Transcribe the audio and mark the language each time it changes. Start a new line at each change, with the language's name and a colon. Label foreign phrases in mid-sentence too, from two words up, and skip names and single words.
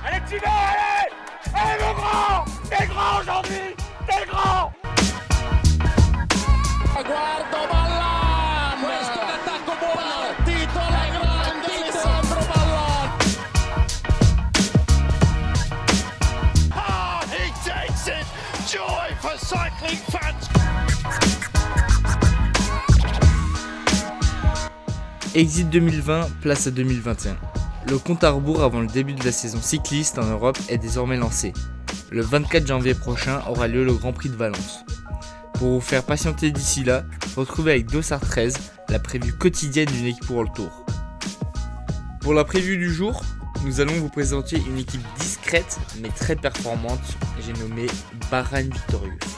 French: continuez, allez. Allez mon grand. T'es grand aujourd'hui. T'es grand.
Italian: Guardo Ballan, questo è l'attacco buono, partito la grande Alessandro Ballan.
English: Ah, he takes it. Joy for cycling fans.
French: Exit 2020, place à 2021. Le compte à rebours avant le début de la saison cycliste en Europe est désormais lancé. Le 24 janvier prochain aura lieu le Grand Prix de Valence. Pour vous faire patienter d'ici là, retrouvez avec Dossard 13 la prévue quotidienne d'une équipe World Tour. Pour la prévue du jour, nous allons vous présenter une équipe discrète mais très performante, j'ai nommé Bahrain Victorious.